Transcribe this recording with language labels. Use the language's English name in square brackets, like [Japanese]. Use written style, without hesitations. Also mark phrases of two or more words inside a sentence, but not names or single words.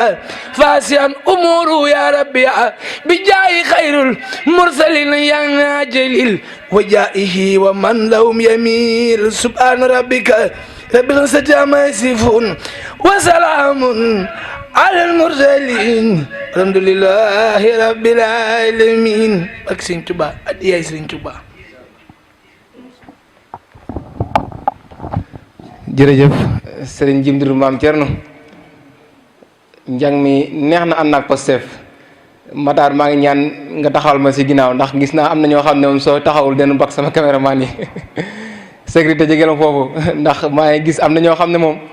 [Arabic] فاسيا أموره يا ربي بجاي خير المرسلين يا جليل وجائه ومن لهم يميل سبحان ربك رب العزة عما يصفون وسلام على المرسلين الحمد لله رب العالمين [Wolof] ak Sëriñ Tuubaa ak yaay Sëriñ Tuubaa. jërëjëf Serigne Jimdiru Maam Thierno njàng mi neex na ànd ak Pastef Matar maa ngi ñaan nga taxawal ma si ginnaaw ndax gis naa am na ñoo xam ne moom soo taxawul den bak sama caméraman yi sécurité jegeel ma foofu ndax maa ngi gis am na ñoo xam ne moom